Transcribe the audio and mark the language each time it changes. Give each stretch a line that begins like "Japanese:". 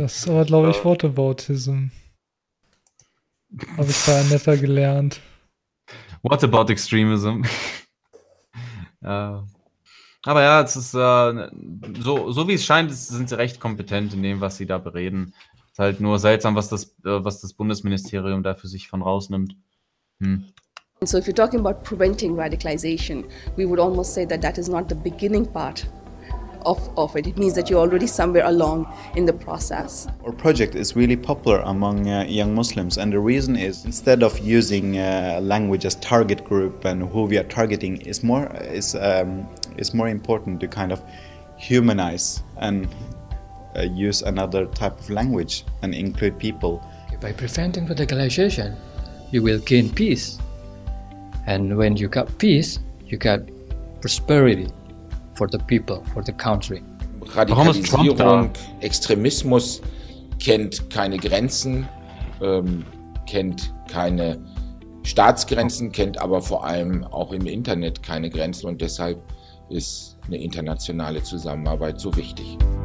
German: Das ist aber, glaube ich, Whataboutism. Habe ich da netter gelernt.
English: What about extremism?
German: aber ja, es ist so wie es scheint, sind sie recht kompetent in dem, was sie da bereden. Es ist halt nur seltsam, was das Bundesministerium da für sich von rausnimmt. Hm.
English: So if you're talking about preventing radicalization, we would almost say that that is not the beginning part of it. It means that you're already somewhere along in the process. Our project is really popular among young Muslims, and the reason is instead of using language as target group and who we are targeting is more important to kind of humanize and use another type of language and include people. By preventing radicalization, you will gain peace. And when you got peace, you got prosperity for the people, for the country.
German: Radikalisierung, Extremismus kennt keine Grenzen, kennt keine Staatsgrenzen, kennt aber vor allem auch im Internet keine Grenzen und deshalb ist eine internationale Zusammenarbeit so wichtig.